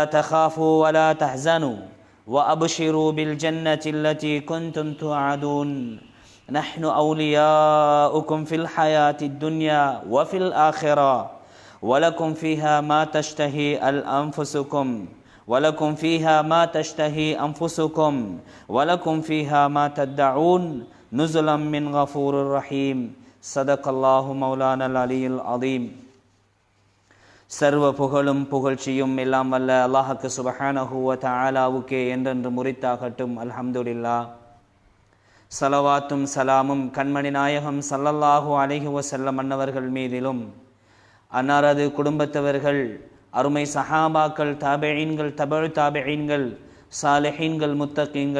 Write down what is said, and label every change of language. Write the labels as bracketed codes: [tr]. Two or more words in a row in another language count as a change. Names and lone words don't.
[ar] تخافوا ولا تحزنوا وأبشروا بالجنة التي كنتم توعدون نحن أولياؤكم في الحياة الدنيا وفي الآخرة ولكم فيها ما تشتهي أنفسكم ولكم فيها ما تشتهي أنفسكم ولكم فيها ما تدعون نزلا من غفور رحيم صدق الله مولانا العلي العظيم. [ta] சர்வ புகழும் புகழ்ச்சியும் எல்லாம் வல்ல அல்லாஹ்வுக்கு [ar] سبحانه وتعالى [ta] என்றென்று முரித்தாகட்டும். அல்ஹம்துலில்லாஹ். ஸலவாத்தும் சலாமும் கண்மணி நாயகம் [ar] صلى الله عليه وسلم [ta] அன்னவர்கள் மீதிலும் அன்னாரது குடும்பத்தவர்கள் அருமை சஹாபாக்கள் தாபிஈன்கள் தபஉ தாபிஈன்கள் சாலிஹீன்கள் முத்தகீன்கள்